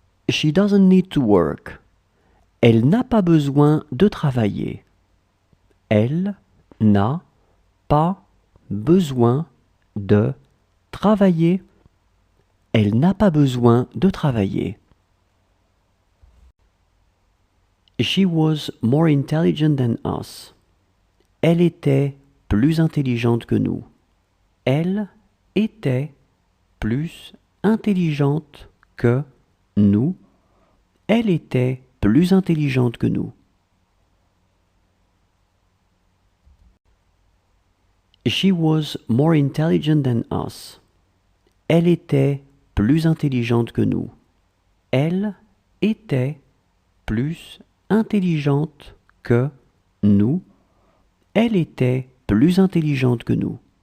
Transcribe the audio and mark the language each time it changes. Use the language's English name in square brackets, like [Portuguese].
[English] She doesn't need to work. [French] Elle n'a pas besoin de travailler. Elle n'a pas besoin de travailler. Elle n'a pas besoin de travailler. [English] She was more intelligent than us. [French] Elle était plus intelligente que nous. Elle était plus intelligente que nous. Elle était plus intelligente que nous. [English] She was more intelligent than us. [French] Elle était plus intelligente que nous. Elle était plus intelligente que nous. Elle était plus intelligente que nous.